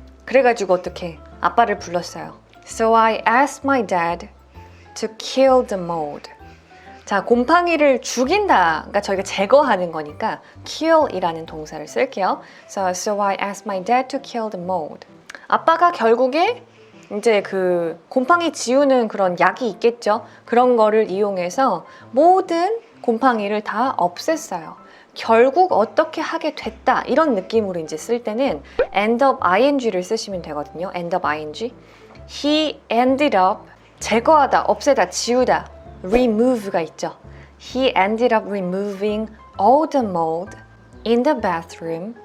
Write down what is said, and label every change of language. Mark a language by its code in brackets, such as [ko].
[ko] 그래가지고 어떻게 아빠를 불렀어요. [en] So I asked my dad to kill the mold. [ko] 자, 곰팡이를 죽인다. 그러니까 저희가 제거하는 거니까 kill이라는 동사를 쓸게요. [en] So I asked my dad to kill the mold. [ko] 아빠가 결국에 이제 그 곰팡이 지우는 그런 약이 있겠죠. 그런 거를 이용해서 모든 곰팡이를 다 없앴어요. 결국 어떻게 하게 됐다 이런 느낌으로 이제 쓸 때는 [en] end up ing [ko] 를 쓰시면 되거든요. [en] end up ing. He ended up [ko] 제거하다, 없애다, 지우다. remove가 있죠. [en] He ended up removing all the mold in the bathroom.